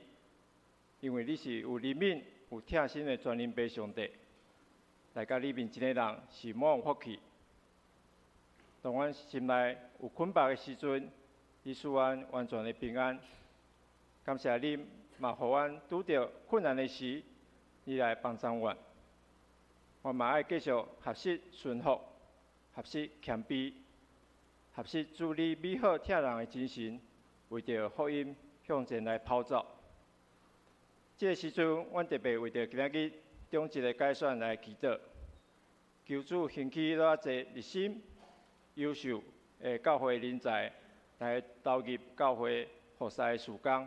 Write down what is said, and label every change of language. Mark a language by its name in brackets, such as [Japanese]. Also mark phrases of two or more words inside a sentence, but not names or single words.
[Min Nan Chinese] 因为你是有怜悯、有疼心的全能爸上帝，来到你面前的人是满有福气。当阮心内有困乏的时阵，你使阮完全的平安。感谢你，嘛，互阮拄着困难的时，你来帮助阮。我嘛爱继续学习顺服，学习谦卑，学习主你美好疼人的精神，为着福音向前来跑走。这个时阵，阮特别为着今仔日中一个改选来祈祷，求主兴起偌侪热心、优秀的教会人才来投入教会服侍的事工。